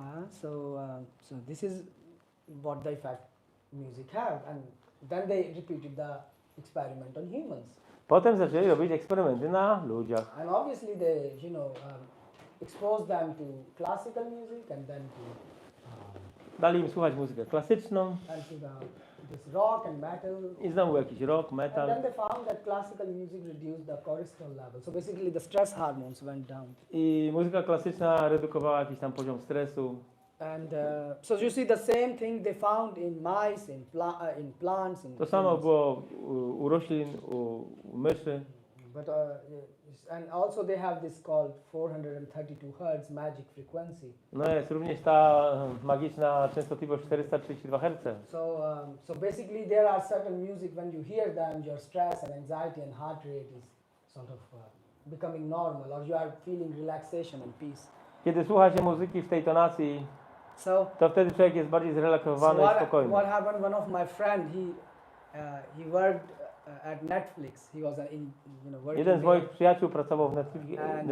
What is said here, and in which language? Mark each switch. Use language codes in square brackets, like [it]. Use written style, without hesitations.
[en] So this is what the effect music have, and then they repeated the experiment on humans. [pl] Potem zaczęli robić eksperymenty na ludziach. [en] And obviously they, exposed them to classical music and then to [pl] Dali im słuchać muzykę klasyczną [en] and to this rock and metal. [pl] i znowu jakiś rock, [en] And [pl] metal. [en] then they found that classical music reduced the cortisol level. So basically the stress hormones went down. [pl] I muzyka klasyczna redukowała jakiś tam poziom stresu. [en] And so you see the same thing they found in mice, in plants. [pl] To samo było u roślin, u myszy. [en] But and also they have this called 432 Hz magic frequency. [pl] No jest również ta magiczna częstotliwość 432 Hz. [en] So basically there are certain music when you hear them, your stress and anxiety and heart rate is sort of becoming normal, or you are feeling relaxation and peace. [pl] Kiedy słucha się muzyki w tej tonacji, to wtedy człowiek jest bardziej zrelaksowany i spokojny. [en] What happened? One of my friend, he worked at Netflix. He was working. [pl] Jeden z moich przyjaciół pracował w Netflixie.